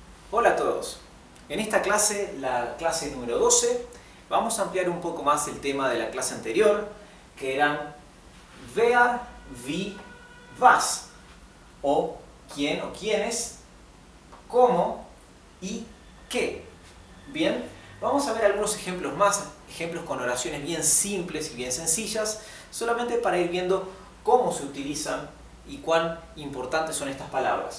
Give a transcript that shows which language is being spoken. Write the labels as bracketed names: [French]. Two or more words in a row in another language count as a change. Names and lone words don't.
[Spanish] Hola a todos. En esta clase, la clase número 12, vamos a ampliar un poco más el tema de la clase anterior, que eran [German] wer, wie, was, [Spanish] o quién o quiénes, cómo y qué. Bien, vamos a ver algunos ejemplos más, ejemplos con oraciones bien simples y bien sencillas, solamente para ir viendo cómo se utilizan y cuán importantes son estas palabras.